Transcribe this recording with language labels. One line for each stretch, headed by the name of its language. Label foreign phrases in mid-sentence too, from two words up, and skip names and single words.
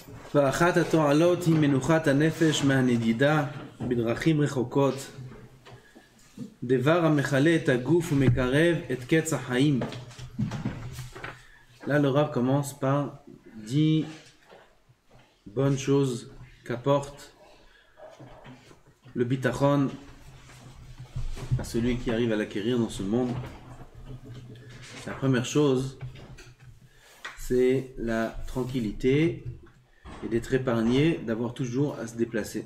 Hebrew: ואחת התועלות היא מנוחת הנפש מהנדידה בדרכים רחוקות, דבר המכלה את הגוף ומקרב את קץ החיים.
French: Là, le Rav commence par 10 bonnes choses qu'apporte le bitachon à celui qui arrive à l'acquérir dans ce monde. La première chose, c'est la tranquillité et d'être épargné, d'avoir toujours à se déplacer.